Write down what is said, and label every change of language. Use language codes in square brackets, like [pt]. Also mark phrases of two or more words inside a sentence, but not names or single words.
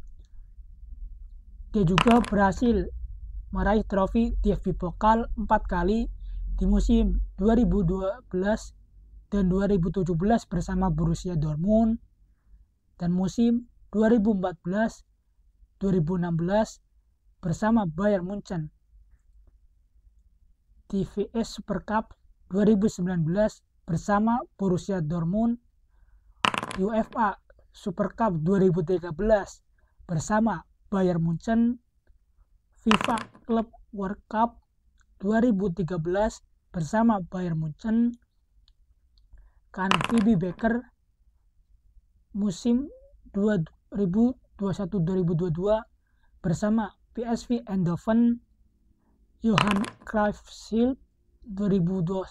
[id] Dia juga berhasil meraih trofi DFB Pokal 4 kali di musim 2012 dan 2017 bersama Borussia Dortmund, dan musim 2014-2016 bersama Bayern Munchen. Di VS Super Cup 2019 bersama Borussia Dortmund, UEFA Super Cup 2013 bersama Bayern Munchen, FIFA Club World Cup 2013 bersama Bayern Munchen, VB Beker musim 2021-2022 bersama PSV Eindhoven, Johan Cruyff Shield 2021